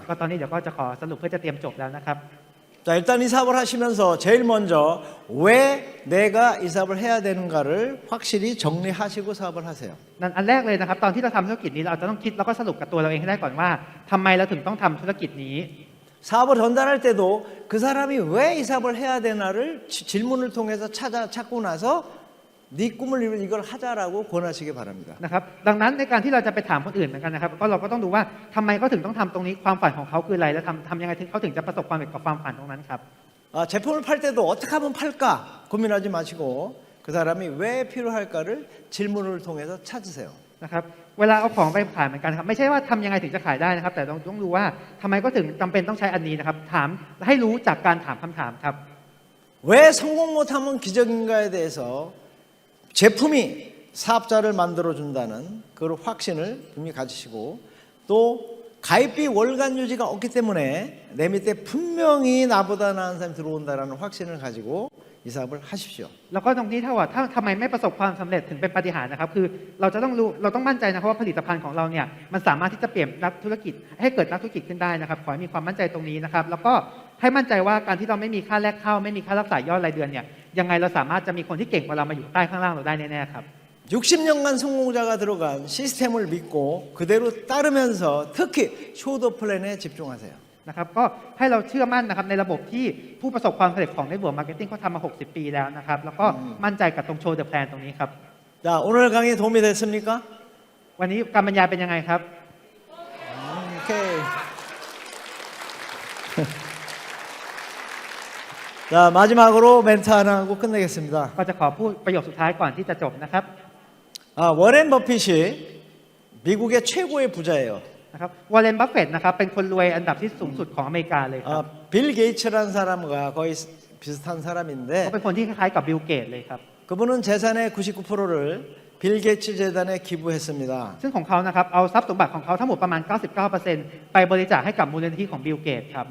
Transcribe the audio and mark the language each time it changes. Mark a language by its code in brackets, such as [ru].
[th] ก็ตอนนี้เดี๋ยวก็จะขอสรุปเพื่อจะเตรียมจบแล้วนะครับ [ko] 자, 일단 이 사업을 하시면서 제일 먼저 왜 내가 이 사업을 해야 되는가를 확실히 정리하시고 사업을 하세요. [th] นั่นอันแรกเลยนะครับตอนที่เราทำธุรกิจนี้เราจะต้องคิดแล้วก็สรุปกับตัวเราเองให้ได้ก่อนว่าทำไมเราถึงต้องทำธุรกิจนี้ [ko] 사업을 전달할 때도 그 사람이 왜 이 사업을 해야 되나를 질문을 통해서 찾고 나서 네 꿈을 이루는 이걸 하자라고 권하시기 바랍니다. [th] นะครับดังนั้นในการที่เราจะไปถามคนอื่นเหมือนกันนะครับก็เราก็ต้องดูว่าทำไมเขาถึงต้องทำตรงนี้ความฝันของเขาคืออะไรและทำยังไงถึงเขาถึงจะประสบความสำเร็จกับความฝันตรงนั้นครับ [ko] 제품을 팔 때도 어떻게 하면 팔까 고민하지 마시고 그 사람이 왜 필요할까를 질문을 통해서 찾으세요. [th] นะครับเวลาเอาของไปขายเหมือนกันครับไม่ใช่ว่าทำยังไงถึงจะขายได้นะครับแต่ต้องดูว่าทำไมก็ถึงจำเป็นต้องใช้อันนี้นะครับถามให้รู้จากการถามคำถามครับ [ko] 왜 성공 못하면 기적인가에 대해서 제품이 사업자를 만들어 준다는 그런 확신을 분명히 가지시고 또 가입비 월간 유지가 없기 때문에 내 밑에 분명히 나보다 나은 사람이 들어온다는 확신을 가지고 이 사업을 하십시오. [th] แล้วก็ตรงนี้ถ้าว่าถ้าทำไมไม่ประสบความสำเร็จถึงเป็นปาฏิหาริย์นะครับคือเราจะต้องรู้เราต้องมั่นใจนะครับว่าผลิตภัณฑ์ของเราเนี่ยมันสามารถที่จะเปลี่ยนนักธุรกิจให้เกิดนักธุรกิจขึ้นได้นะครับขอให้มีความมั่นใจตรงนี้นะครับแล้วก็ให้มั่นใจว่าการที่เราไม่มีค่าแรกเข้าไม่มีค่ารักษายอดรายเดือนเนี่ยยังไงเราสามารถจะมีคนที่เก่งกว่าเรามาอยู่ใต้ข้างล่างเราได้แน่ๆครับ [ko] 60년간 성공자가 들어간 시스템을 믿고 그대로 따르면서 특히 쇼더 플랜에 집중하세요. [th] นะครับก็ให้เราเชื่อมั่นนะครับในระบบที่ผู้ประสบความสำเร็จของในบวกมาร์เก็ตติ้งเขาทำมา60 ปีแล้วนะครับแล้วก็มั่นใจกับตรงโชว์เดอะแพลนตรงนี้ครับ [ko] 자, 오늘 강의 도움이 됐습니까? [th] วันนี้การบรรยายเป็นยังไงครับ [ko] 오케이. 자, 마지막으로 멘트 하나 하고 끝내겠습니다. [th] ก็จะขอพูดประโยคสุดท้ายก่อนที่จะจบนะครับ [ko] 워렌 버핏이 미국의 최고의 부자예요. [th] นะครับวอร์เรน บัฟเฟตต์นะครับเป็นคนรวยอันดับที่สูงสุดของอเมริกาเลยครับ [ko] 빌 게이츠라는 사람과 거의 비슷한 [th] เขา [ko] 사람인데 [th] เป็นคนที่คล้ายๆกับบิลเกตเลยครับ [ko] 그분은 재산의 99%를 빌 게이츠 재단에 기부했습니다. [th] ซึ่งของเขานะครับเอาทรัพย์สมบัติของเขาทั้งหมดประมาณ 99% ไปบริจาคให้กับมูลนิธิของบิลเกตครับ